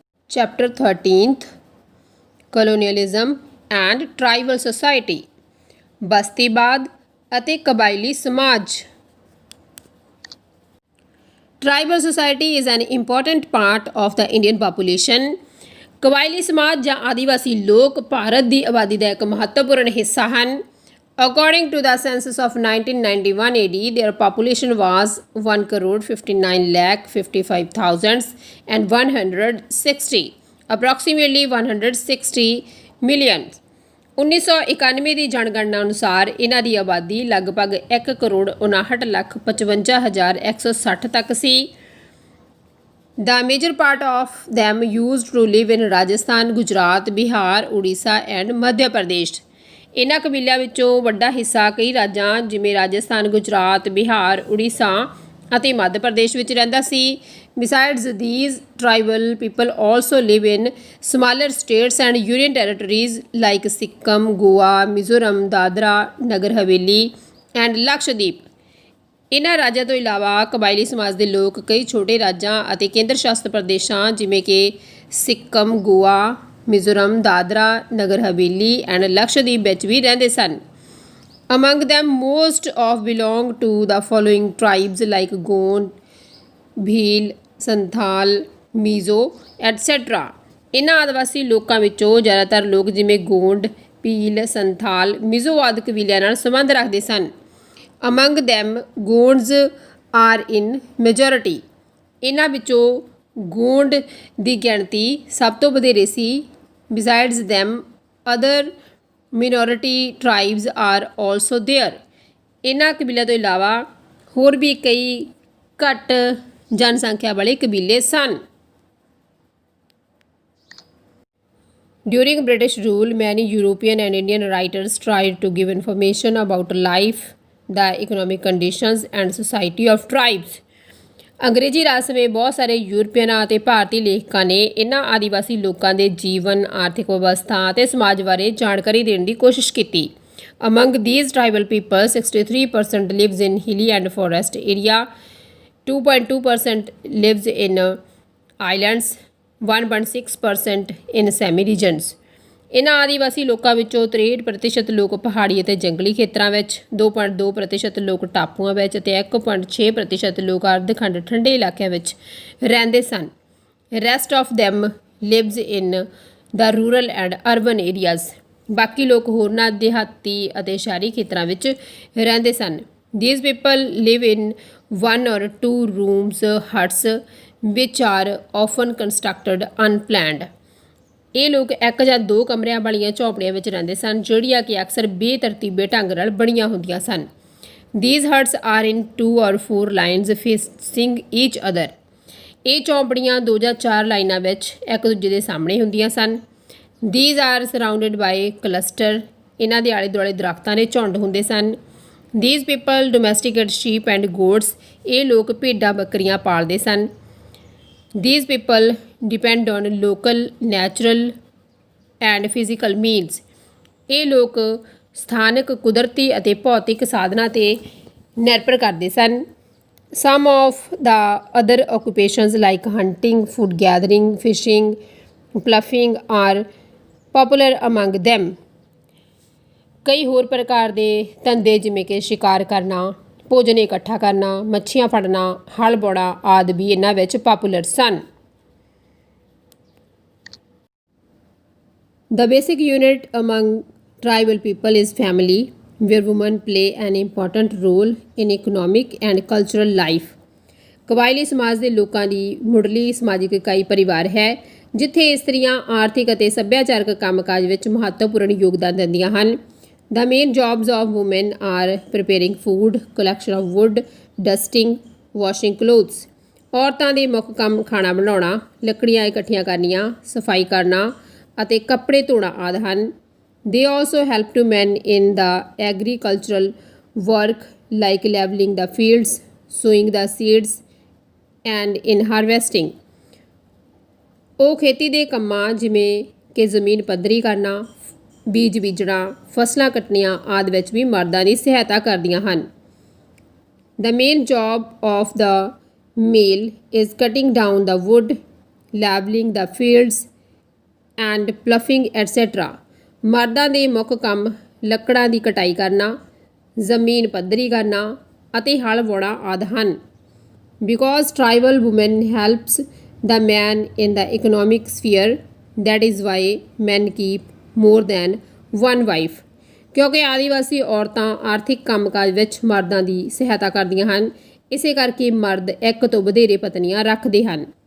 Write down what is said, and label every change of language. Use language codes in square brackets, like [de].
[en] Chapter 13th, Colonialism and Tribal Society. [pa] ਬਸਤੀਵਾਦ ਅਤੇ ਕਬਾਇਲੀ ਸਮਾਜ. [en] Tribal society is an important part of the Indian population. [pa] ਕਬਾਇਲੀ ਸਮਾਜ ਜਾਂ ਆਦੀਵਾਸੀ ਲੋਕ ਭਾਰਤ ਦੀ ਆਬਾਦੀ ਦਾ ਇੱਕ ਮਹੱਤਵਪੂਰਨ ਹਿੱਸਾ ਹਨ. [en] According to the census of 1991 AD, their population was 1,59,55,160, approximately 160 million. [pa] 1991 ਦੀ ਜਨਗਣਨਾ ਅਨੁਸਾਰ ਇਹਨਾਂ ਦੀ ਆਬਾਦੀ ਲਗਭਗ 1,59,55,160 ਤੱਕ ਸੀ. [en] The major part of them used to live in Rajasthan, Gujarat, Bihar, Odisha and Madhya Pradesh. [pa] ਇਹਨਾਂ ਕਬੀਲਿਆਂ ਵਿੱਚੋਂ ਵੱਡਾ ਹਿੱਸਾ ਕਈ ਰਾਜਾਂ ਜਿਵੇਂ ਰਾਜਸਥਾਨ, ਗੁਜਰਾਤ, ਬਿਹਾਰ, ਉੜੀਸਾ ਅਤੇ ਮੱਧ ਪ੍ਰਦੇਸ਼ ਵਿੱਚ ਰਹਿੰਦਾ ਸੀ. [en] Besides these, tribal people also live in smaller states and union territories like Sikkim, Goa, Mizoram, Dadra, Nagar Haveli and Lakshadweep. [pa] ਇਹਨਾਂ ਰਾਜਾਂ ਤੋਂ ਇਲਾਵਾ ਕਬਾਇਲੀ ਸਮਾਜ ਦੇ ਲੋਕ ਕਈ ਛੋਟੇ ਰਾਜਾਂ ਅਤੇ ਕੇਂਦਰ ਸ਼ਾਸਿਤ ਪ੍ਰਦੇਸ਼ਾਂ ਜਿਵੇਂ ਕਿ ਸਿੱਕਮ, ਗੋਆ, ਮਿਜ਼ੋਰਮ, ਦਾਦਰਾ, ਨਗਰ ਹਵੇਲੀ ਐਂਡ ਲਕਸ਼ਦੀਪ ਵਿੱਚ ਵੀ ਰਹਿੰਦੇ ਸਨ. [en] Among them, most of belong to the following tribes like Gond, Bhil, Santhal, Mizo, etc. [pa] ਇਹਨਾਂ ਆਦਿਵਾਸੀ ਲੋਕਾਂ ਵਿੱਚੋਂ ਜ਼ਿਆਦਾਤਰ ਲੋਕ ਜਿਵੇਂ ਗੋਂਡ, ਭੀਲ, ਸੰਥਾਲ, ਮਿਜ਼ੋ ਆਦਿ ਕਬੀਲਿਆਂ ਨਾਲ ਸੰਬੰਧ ਰੱਖਦੇ ਸਨ. [en] Among them, Gonds are in majority. [pa] ਇਹਨਾਂ ਵਿੱਚੋਂ ਗੋਂਡ ਦੀ ਗਿਣਤੀ ਸਭ ਤੋਂ ਵਧੇਰੇ ਸੀ. [en] Besides them, other minority tribes are also there. [pa] ਇਹਨਾਂ ਕਬੀਲਿਆਂ ਤੋਂ ਇਲਾਵਾ ਹੋਰ ਵੀ ਕਈ ਘੱਟ ਜਨਸੰਖਿਆ ਵਾਲੇ ਕਬੀਲੇ ਸਨ. [en] During British rule, many European and Indian writers tried to give information about life, the economic conditions and society of tribes. [pa] ਅੰਗਰੇਜ਼ੀ ਰਾਜ ਸਮੇਂ ਬਹੁਤ ਸਾਰੇ ਯੂਰਪੀਅਨਾਂ ਅਤੇ ਭਾਰਤੀ ਲੇਖਕਾਂ ਨੇ ਇਹਨਾਂ ਆਦੀਵਾਸੀ ਲੋਕਾਂ ਦੇ ਜੀਵਨ, ਆਰਥਿਕ ਵਿਵਸਥਾ ਅਤੇ ਸਮਾਜ ਬਾਰੇ ਜਾਣਕਾਰੀ ਦੇਣ ਦੀ ਕੋਸ਼ਿਸ਼ ਕੀਤੀ. [en] Among these tribal people, 63% lives in hilly and forest area, 2.2% lives in islands, 1.6% in semi regions. [pa] ਇਹਨਾਂ ਆਦੀਵਾਸੀ ਲੋਕਾਂ ਵਿੱਚੋਂ 63% ਲੋਕ ਪਹਾੜੀ ਅਤੇ ਜੰਗਲੀ ਖੇਤਰਾਂ ਵਿੱਚ, 2.2% ਲੋਕ ਟਾਪੂਆਂ ਵਿੱਚ ਅਤੇ 1.6% ਲੋਕ ਅਰਧ-ਖੰਡ ਠੰਡੇ ਇਲਾਕਿਆਂ ਵਿੱਚ ਰਹਿੰਦੇ ਸਨ. [en] Rest of them lives in the rural and urban areas. [pa] ਬਾਕੀ ਲੋਕ ਹੋਰਨਾਂ ਦਿਹਾਤੀ ਅਤੇ ਸ਼ਹਿਰੀ ਖੇਤਰਾਂ ਵਿੱਚ ਰਹਿੰਦੇ ਸਨ. [en] These people live in 1 or 2 rooms huts which are often constructed unplanned. [pa] ਇਹ ਲੋਕ 1 ਜਾਂ 2 ਕਮਰਿਆਂ ਵਾਲੀਆਂ ਝੌਂਪੜੀਆਂ ਵਿੱਚ ਰਹਿੰਦੇ ਸਨ ਜਿਹੜੀਆਂ ਕਿ ਅਕਸਰ ਬੇਤਰਤੀਬੇ ਢੰਗ ਨਾਲ ਬਣੀਆਂ ਹੁੰਦੀਆਂ ਸਨ. [en] These huts are in 2 or 4 lines facing each other. [pa] ਇਹ ਝੌਂਪੜੀਆਂ 2 ਜਾਂ 4 ਲਾਈਨਾਂ ਵਿੱਚ ਇੱਕ ਦੂਜੇ ਦੇ ਸਾਹਮਣੇ ਹੁੰਦੀਆਂ ਸਨ. [en] These are surrounded by cluster. [pa] ਇਹਨਾਂ ਦੇ ਆਲੇ ਦੁਆਲੇ ਦਰਖਤਾਂ ਦੇ ਝੁੰਡ ਹੁੰਦੇ ਸਨ. [en] These people domesticate sheep and goats. [pa] ਇਹ ਲੋਕ ਭੇਡਾਂ ਬੱਕਰੀਆਂ ਪਾਲਦੇ ਸਨ. [en] These people depend on local, natural and physical means. [pa] ਇਹ ਲੋਕ ਸਥਾਨਕ, ਕੁਦਰਤੀ ਅਤੇ ਭੌਤਿਕ ਸਾਧਨਾਂ 'ਤੇ ਨਿਰਭਰ ਕਰਦੇ ਸਨ. [en] Some of the other occupations like hunting, food gathering, fishing, ploughing are popular among them. [pa] ਕਈ ਹੋਰ ਪ੍ਰਕਾਰ ਦੇ ਧੰਦੇ ਜਿਵੇਂ ਕਿ ਸ਼ਿਕਾਰ ਕਰਨਾ, ਭੋਜਨ ਇਕੱਠਾ ਕਰਨਾ, ਮੱਛੀਆਂ ਫੜਨਾ, ਹਲ ਵਾਹੁਣਾ ਆਦਿ ਵੀ ਇਹਨਾਂ ਵਿੱਚ popular son. [en] The basic unit among tribal people is family, where women play an important role in economic and cultural life. [pa] ਕਬਾਇਲੀ ਸਮਾਜ ਦੇ ਲੋਕਾਂ ਦੀ ਮੁੱਢਲੀ ਸਮਾਜਿਕ ਇਕਾਈ ਪਰਿਵਾਰ ਹੈ ਜਿੱਥੇ ਇਸਤਰੀਆਂ ਆਰਥਿਕ ਅਤੇ ਸੱਭਿਆਚਾਰਕ ਕੰਮਕਾਜ ਵਿੱਚ ਮਹੱਤਵਪੂਰਨ ਯੋਗਦਾਨ ਦਿੰਦੀਆਂ ਹਨ. [en] The main jobs of women are preparing food, collection of wood, dusting, washing clothes. [pa] ਔਰਤਾਂ ਦੇ ਮੁੱਖ ਕੰਮ ਖਾਣਾ ਬਣਾਉਣਾ, ਲੱਕੜੀਆਂ ਇਕੱਠੀਆਂ ਕਰਨੀਆਂ, ਸਫਾਈ ਕਰਨਾ ਅਤੇ ਕੱਪੜੇ ਧੋਣਾ ਆਦਿ ਹਨ. [en] They also help to men in the agricultural work like leveling the fields, sowing the seeds and in harvesting. [pa] ਉਹ ਖੇਤੀ ਦੇ ਕੰਮਾਂ ਜਿਵੇਂ ਕਿ ਜ਼ਮੀਨ ਪੱਧਰੀ ਕਰਨਾ, ਬੀਜ ਬੀਜਣਾ, ਫਸਲਾਂ ਕੱਟਣੀਆਂ ਆਦਿ ਵਿੱਚ ਵੀ ਮਰਦਾਂ ਦੀ ਸਹਾਇਤਾ ਕਰਦੀਆਂ ਹਨ। [en] The main job of the male is cutting down the wood, leveling the fields and ploughing etc. [pa] ਮਰਦਾਂ ਦੇ ਮੁੱਖ ਕੰਮ ਲੱਕੜਾਂ ਦੀ ਕਟਾਈ ਕਰਨਾ, ਜ਼ਮੀਨ ਪੱਧਰੀ ਕਰਨਾ ਅਤੇ ਹਲ ਵਾਹੁਣਾ ਆਦਿ ਹਨ। [en] Because tribal women helps the man in the economic sphere, that is why men keep more than one wife. [pa] ਕਿਉਂਕਿ ਆਦੀਵਾਸੀ ਔਰਤਾਂ ਆਰਥਿਕ ਕੰਮਕਾਜ ਵਿੱਚ ਮਰਦਾਂ ਦੀ ਸਹਾਇਤਾ ਕਰਦੀਆਂ ਹਨ, ਇਸੇ ਕਰਕੇ ਮਰਦ ਇੱਕ ਤੋਂ ਵਧੇਰੇ ਪਤਨੀਆਂ ਰੱਖਦੇ ਹਨ।